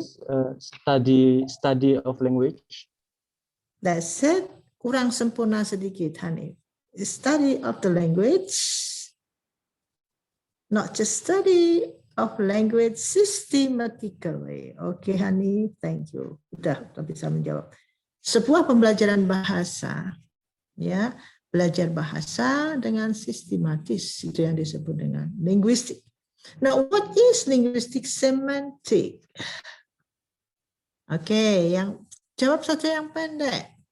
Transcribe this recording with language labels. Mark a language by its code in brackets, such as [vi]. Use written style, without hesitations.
[en] Yes, study of language. That's it. [id] Kurang sempurna sedikit, [en] honey. Study of the language. Not just study of language systematically. Okay, honey, thank you. [id] Udah bisa menjawab. Sebuah pembelajaran bahasa, ya, belajar bahasa dengan sistematis, itu yang disebut dengan linguistik. [en] Now, what is linguistic semantic? [id] Oke, yang jawab saja yang pendek.